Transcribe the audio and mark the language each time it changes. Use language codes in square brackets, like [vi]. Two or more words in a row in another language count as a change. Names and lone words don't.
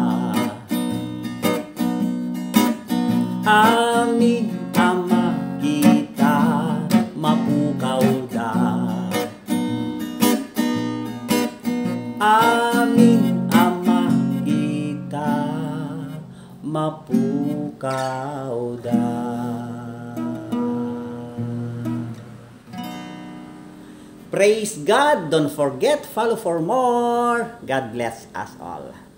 [ilo] Amin ama kita mapukaw da. Amin ama kita mapukaw da. [en] Praise God. Don't forget, follow for more. God bless us all.